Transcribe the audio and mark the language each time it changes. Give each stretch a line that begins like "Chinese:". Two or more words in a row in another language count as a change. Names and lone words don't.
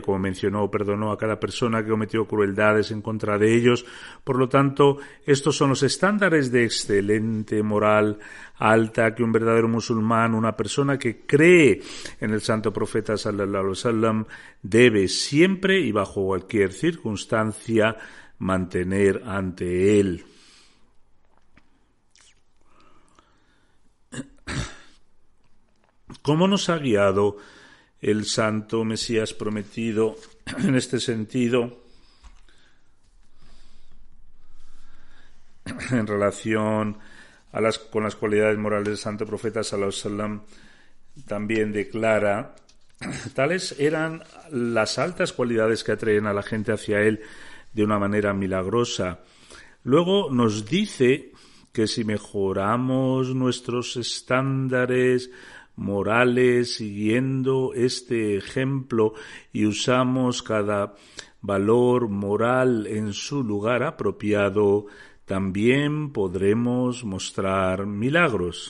Spanish: Como mencionó, perdonó a cada persona que cometió crueldades en contra de ellos. Por lo tanto, estos son los estándares de excelente moral alta que un verdadero musulmán, una persona que cree en el santo profeta
Arabic: صلى الله عليه وسلم,
Spanish: debe siempre y bajo cualquier circunstancia mantener ante él. ¿Cómo nos ha guiado el santo Mesías prometido en este sentido en relación con las cualidades morales del santo profeta
Arabic: صلى الله عليه وسلم?
Spanish: También declara: tales eran las altas cualidades que atraen a la gente hacia él de una manera milagrosa. Luego nos dice que si mejoramos nuestros estándares morales siguiendo este ejemplo y usamos cada valor moral en su lugar apropiado, también podremos mostrar milagros.